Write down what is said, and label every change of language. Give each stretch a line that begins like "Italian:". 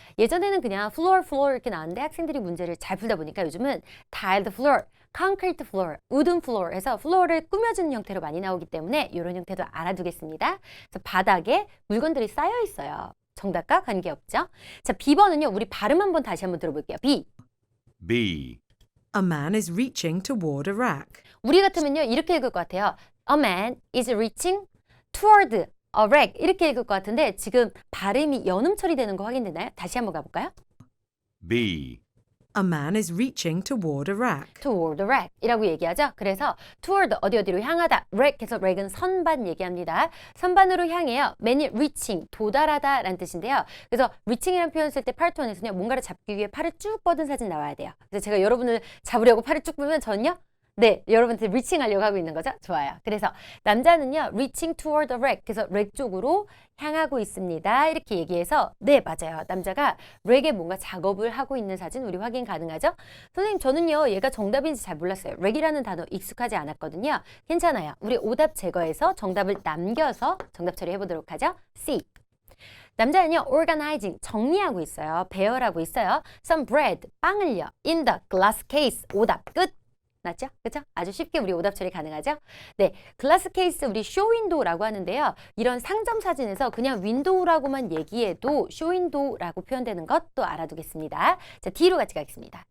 Korean: 예전에는 그냥 floor 이렇게 나왔는데 학생들이 문제를 잘 풀다 보니까 요즘은 tiled floor, concrete floor, wooden floor 해서 floor를 꾸며주는 형태로 많이 나오기 때문에 이런 형태도 알아두겠습니다. 그래서 바닥에 물건들이 쌓여 있어요. 정답과 관계없죠. 자, B번은요. 우리 발음 한번 다시 한번 들어볼게요.
English: B. B, A man is reaching toward a rack.
Korean: 우리 같으면요. 이렇게 읽을 것 같아요.
English: A man is reaching toward a rack.
Korean: 이렇게 읽을 것 같은데 지금 발음이 연음 처리되는 거 확인되나요? 다시 한번 가볼까요?
English: B, A man is reaching toward a rack. toward a rack
Korean: 이라고 얘기하죠. 그래서 toward 어디로 향하다. rack 해서 rack은 선반 얘기합니다. 선반으로 향해요. man이 reaching 도달하다 라는 뜻인데요. 그래서 reaching이라는 표현 쓸 때 파트원에서는요. 뭔가를 잡기 위해 팔을 쭉 뻗은 사진 나와야 돼요. 그래서 제가 여러분을 잡으려고 팔을 쭉 뻗으면 저는요. 네, 여러분한테 reaching 하려고 하고 있는 거죠? 좋아요. 그래서 남자는요.
English: reaching toward the rack.
Korean: 그래서 랙 쪽으로 향하고 있습니다. 이렇게 얘기해서 네, 맞아요. 남자가 랙에 뭔가 작업을 하고 있는 사진 우리 확인 가능하죠? 선생님, 저는요. 얘가 정답인지 잘 몰랐어요. 랙이라는 단어 익숙하지 않았거든요. 괜찮아요. 우리 오답 제거해서 정답을 남겨서 정답 처리해보도록 하죠.
English: C.
Korean: 남자는요, organizing, 정리하고 있어요. 배열하고 있어요.
English: some bread,
Korean: 빵을요.
English: in the glass case,
Korean: 오답 끝. 맞죠? 그렇죠? 아주 쉽게 우리 오답 처리 가능하죠? 네, 글라스 케이스 우리 쇼윈도우라고 하는데요. 이런 상점 사진에서 그냥 윈도우라고만 얘기해도 쇼윈도우라고 표현되는 것도 알아두겠습니다. 자, D로 같이 가겠습니다.